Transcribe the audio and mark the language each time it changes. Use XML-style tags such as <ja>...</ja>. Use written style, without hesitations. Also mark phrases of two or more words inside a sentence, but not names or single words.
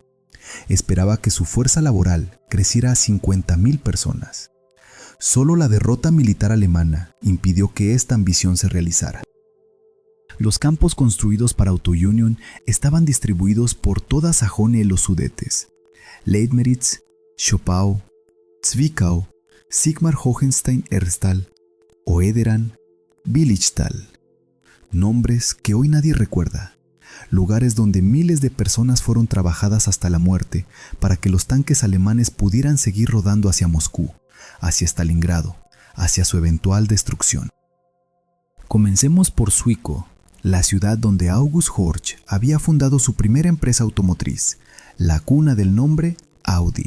<es>Esperaba que su fuerza laboral creciera a 50.000 personas. Solo la derrota militar alemana impidió que esta ambición se realizara. Los campos construidos para Auto Union estaban distribuidos por toda Sajonia y los Sudetes: Leitmeritz, Schopau, Zwickau, Sigmar-Hohenstein-Ersttal, Oederan, Billichstal. Nombres que hoy nadie recuerda. Lugares donde miles de personas fueron trabajadas hasta la muerte para que los tanques alemanes pudieran seguir rodando hacia Moscú, hacia Stalingrado, hacia su eventual destrucción. Comencemos por Zwickau, la ciudad donde August Horch había fundado su primera empresa automotriz, la cuna del nombre Audi.</es>